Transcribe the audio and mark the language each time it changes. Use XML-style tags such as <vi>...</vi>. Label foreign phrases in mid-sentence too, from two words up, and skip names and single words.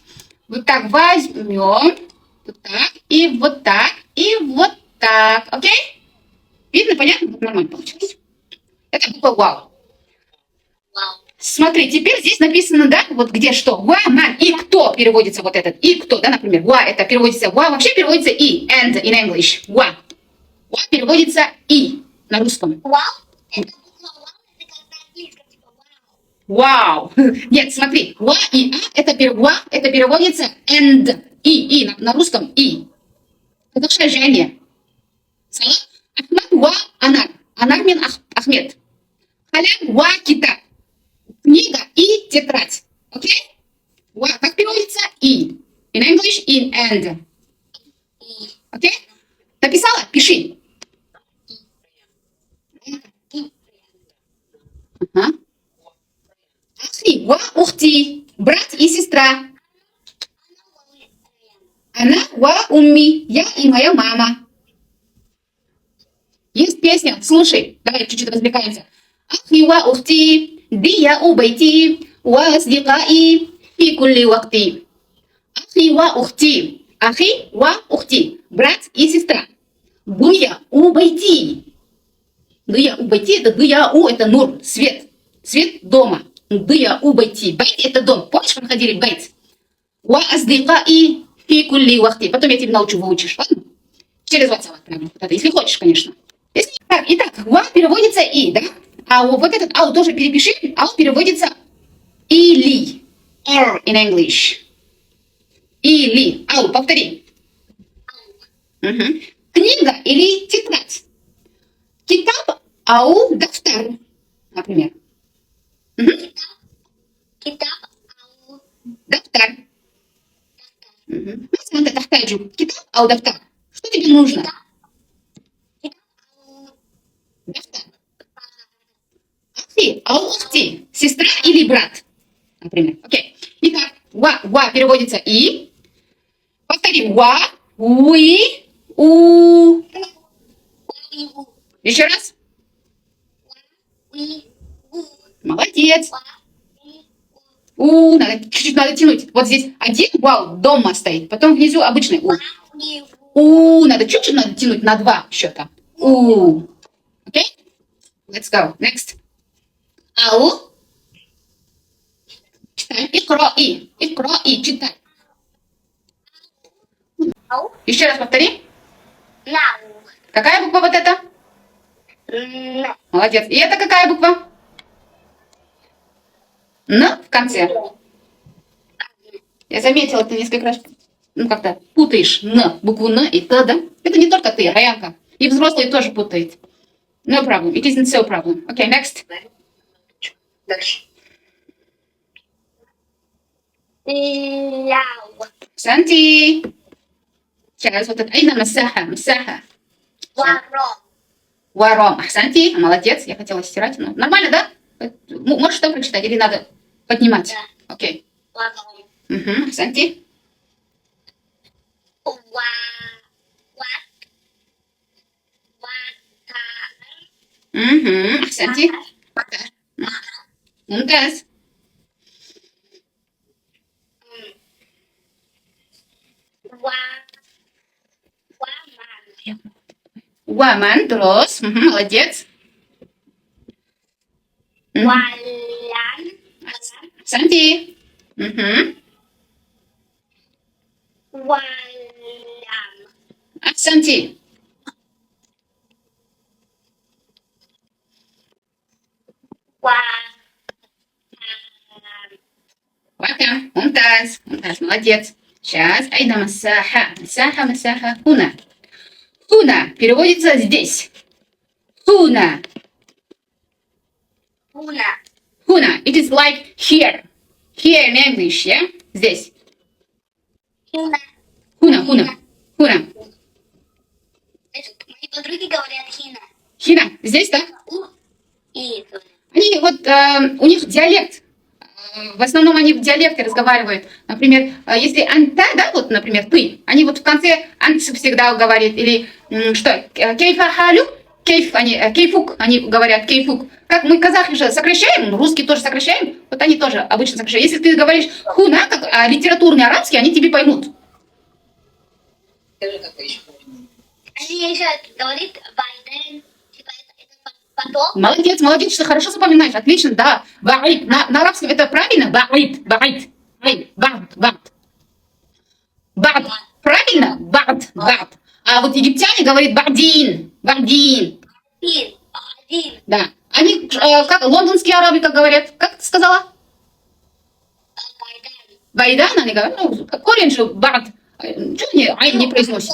<ru>Вот так возьмем, вот так, и вот так, и вот так, окей? Видно, понятно? Нормально получилось. Это буква вау. Смотри, теперь здесь написано, да, вот где что. Ва, ман, и кто переводится вот этот. И кто, да, например. Ва, это переводится, ва вообще переводится и.</ru> <en>And in English.</en> <ru>Ва. Ва переводится и на русском. Вау. Нет, смотри. Ва и а, это переводится and. И на русском и. Это сложение.</ru> <ar>أحمد وأنار.</ar> <kk>Анар мен Ахмед.</kk> <ar>قلم وكتاب.</ar> <ru>Книга и тетрадь. Окей? Ва, как переводится и.</ru> <en>In English, in and.</en> <ru>Окей? Написала? Пиши. Ага.</ru> <ar>أخي وأختي.</ar> <ru>Брат и сестра.</ru> <ar>أنا وأمي.</ar> <ru>Я и моя мама. Есть песня, слушай, давай чуть-чуть развлекаемся.</ru> <ar>أخي وأختي ضياء بيتي وأصدقائي في كل وقتي. أخي وأختي أخي وأختي,</ar> <ru>брат и сестра.</ru> <ar>ضياء بيتي ضياء بيتي,</ar> <ru>это дуя у, это нур, свет. Свет дома.</ru> <ar>ضياء بيتي.</ar> <ru>Байт это дом. Помнишь, мы ходили в байт?</ru> <ar>وأصدقائي في كل وقتي.</ar> <ru>Потом я тебя научу, выучишь, ладно? Через WhatsApp отправлю. Вот это, если хочешь, конечно. Так, итак, ва переводится и, да? А вот этот ау тоже перепиши. Ау переводится или.</ru> <en>Or in English.</en> <ru>Или. Ау, повтори. Угу. Книга или тетрадь.</ru> <ar>كتاب أو دفتر, например. Угу. كتاب أو, Дафтар. Угу. تحتاج كتاب أو دفتر.</ar> <ru>Что тебе нужно? Дафтар.</ru> <ar>أختي أو أختي.</ar> <ru>Сестра или брат, например. Окей. Итак, ва переводится и. Повторим. Ва, уи, у. Еще раз. Молодец. Надо чуть-чуть надо тянуть. Вот здесь один вау дома стоит, потом внизу обычный у. Надо чуть-чуть надо тянуть на 2 счета. У. Окей?</ru> <en>Let's go. Next.</en> <ru>Ау. Читаем. Икро и. Читай. Еще раз повтори. нау, Какая буква вот эта? Молодец. И это какая буква? Н в конце. Я заметила, ты несколько раз, ну, как-то путаешь н, букву н и т, да? Это не только ты, Раянка. И взрослые тоже путают.</ru> <en>No problem. It isn't so problem. Okay, next.</en> <ru>Дальше.</ru> <ar>لاو</ar> <ru>Санти. Сейчас вот это.</ru> <ar>أين مساحة مساحة. ورا</ar> <ru>Варом. Санти, молодец. Я хотела стирать, но нормально, да? Можешь там прочитать или надо поднимать? Да. Окей.</ru> <ar>ورا</ar> <ru>Угу. Санти.</ru> <ar>وا وات واتار</ar> <ru>Угу. Санти. Мумтаз.</ru> <ar>وا ومان</ar> <ru>Ваман, трос. Угу, молодец.</ru> <ar>ولان</ar> <ru>Санти. Угу.</ru> <ar>ولام</ar> <ru>Санти. Вакам. Мумтаз. Мумтаз, молодец. Сейчас.</ru> <ar>أين مساحة.</ar> <ru>Масаха, масаха. Хуна. Хуна переводится здесь. Хуна.</ru> <ar>هنا</ar> <ru>Хуна.</ru> <en>It is like here. Here in English, yeah?</en> <ru>Здесь.</ru> <ar>هنا هنا هنا هنا.</ar> <ru>Мои подруги говорят хина. Хина. Здесь, да? И Они вот, у них диалект. В основном они в диалекте разговаривают. Например, если анта, да, вот, например, ты, они вот в конце ант всегда говорят. Или что,</ru> <ar>كيف حالك,</ar> <ru>кейф, они, кейфук, они говорят, кейфук. Как мы казахи же сокращаем, русские тоже сокращаем, вот они тоже обычно сокращают. Если ты говоришь хуна, как литературный арабский, они тебе поймут. Скажи, какой еще? они еще говорит Байден, типа это потом. Молодец, молодец, что хорошо запоминаешь, отлично, да. Баид, на арабском это правильно? Баид, баид, бад, бад. Бад, правильно? Бад, бад. А вот египтяне говорят бадин, бадин. Один. Да. Они, как лондонские арабы, как говорят, как ты сказала? Байден. Байдан, они говорят, ну, корень же бад. Чего они айн не произносят?</ru>